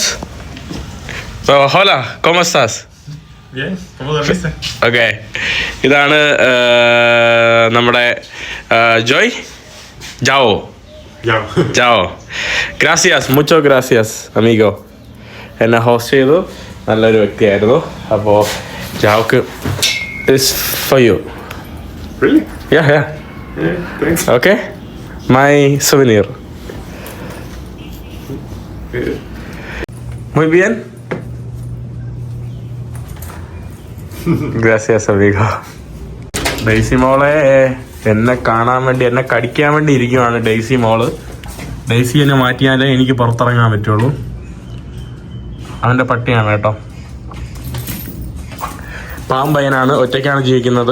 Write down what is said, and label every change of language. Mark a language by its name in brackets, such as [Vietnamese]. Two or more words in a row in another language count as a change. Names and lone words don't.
[Spanish] Hola cómo estás? [Malayalam] ഓക്കെ, ഇതാണ് നമ്മുടെ ജോയ്. [Spanish] ജാവോ. Gracias, mucho gracias amigo. [Malayalam] എന്നെ ഹോസ്റ്റ് ചെയ്തു, നല്ലൊരു വ്യക്തിയായിരുന്നു. അപ്പോൾ ജാവോക്ക് [English] this for you. Really? Yeah. Yeah, thanks. Okay, my souvenir. [Spanish] Muy bien. Gracias, amigo. [Malayalam] ഡെയ്സി മോളെ എന്നെ കാണാൻ വേണ്ടി, എന്നെ കടിക്കാൻ വേണ്ടി ഇരിക്കുവാണ് ഡെയ്സി മോള്. ഡെയ്സി എന്നെ മാറ്റിയാലേ എനിക്ക് പുറത്തിറങ്ങാൻ പറ്റുള്ളൂ. അവൻ്റെ പട്ടിയാണ് കേട്ടോ. പാമ്പയനാണ്, ഒറ്റയ്ക്കാണ് ജീവിക്കുന്നത്.